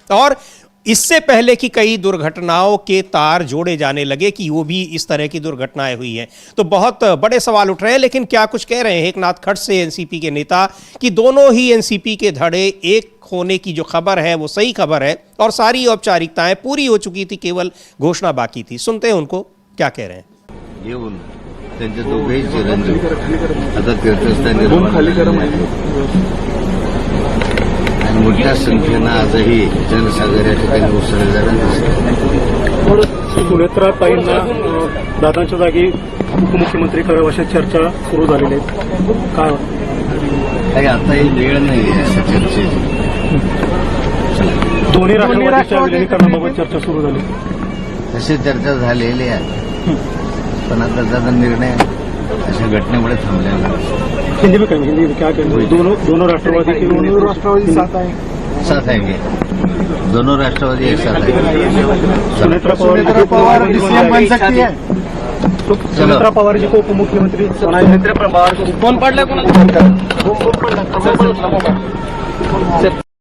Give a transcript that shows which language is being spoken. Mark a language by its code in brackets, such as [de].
[hi] और इससे पहले की कई दुर्घटनाओं के तार जोड़े जाने लगे कि वो भी इस तरह की दुर्घटनाएं हुई हैं। तो बहुत बड़े सवाल उठ रहे हैं। लेकिन क्या कुछ कह रहे हैं एकनाथ खड़से, एनसीपी के नेता, कि दोनों ही एनसीपपी के धड़े एक होने की जो खबर है वो सही खबर है और सारी औपचारिकताएं पूरी हो चुकी थी, केवल घोषणा बाकी थी। सुनते हैं उनको क्या कह रहे हैं। [mr] येऊन त्यांचे दोघेही चिरंजीव आता तीर्थस्थानी आणि मोठ्या संख्येनं आजही जनसागर या ठिकाणी उसळलेलं दिसतं। सुनेत्राताईंना दादांच्या जागी उपमुख्यमंत्री करावं अशा चर्चा सुरू झालेल्या आहेत, काय काही आता ही वेळ नाही आहे अशा चर्चेची। दोन्ही राष्ट्रवादीच्या विलीनीकरणाबाबत चर्चा सुरू झाली, तशी चर्चा झालेली आहे, पण आता त्याचा निर्णय अशा घटनेमुळे थांबलेला आहे। [hi] हिंदी में कहेंगे, हिंदी में क्या कहेंगे? दोनों राष्ट्रवादी साथ आएंगे, दोनों राष्ट्रवादी एक साथ आएंगे। सुनेत्रा पवार बन सकती है। सुनेत्रा पवार जी को उपमुख्यमंत्री सुनेत्रा पवार को [mr] फोन पडला